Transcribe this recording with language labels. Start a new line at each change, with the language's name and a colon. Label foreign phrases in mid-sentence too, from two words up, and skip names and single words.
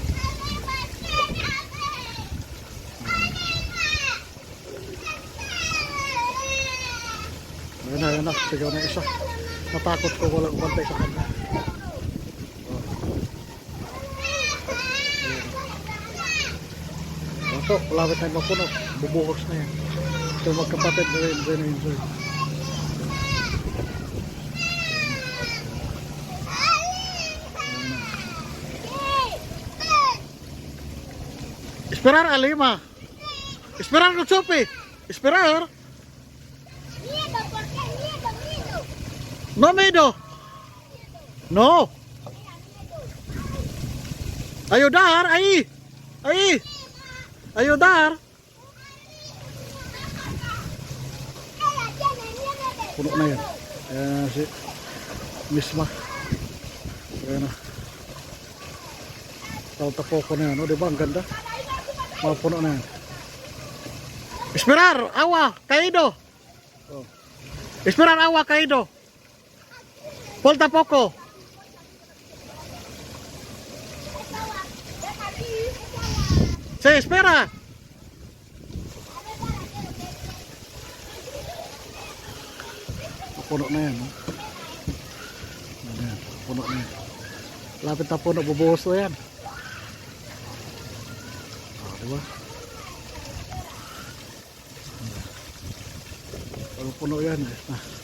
Filipino: Ayan na, sigaw na isa. Natakot ko, walang bantay sa kanya. Ito, lapit na yung mapuno. Bubuhos na yan. Ito magkapatid na rin, enjoy na enjoy.
Spanish: Esperar, Alema. Esperar, no chope. Esperar. No miedo. No. Ayudar, ahí. Ahí. Ayudar.
Filipino: Puno na yan. Ayan si Misma. Ayan na. Tapo ko na yan. O, diba? Ang ganda. Mga puno na yan.
Spanish: Esperar, agua, caído. Oh. Esperar, agua, caído. Falta poco. Sí, espera.
Filipino: Puno na yan. Ayan, puno na yan. Lapit na puno, bubuhos na yan. Oh, diba? Kalau puno yan. Nah.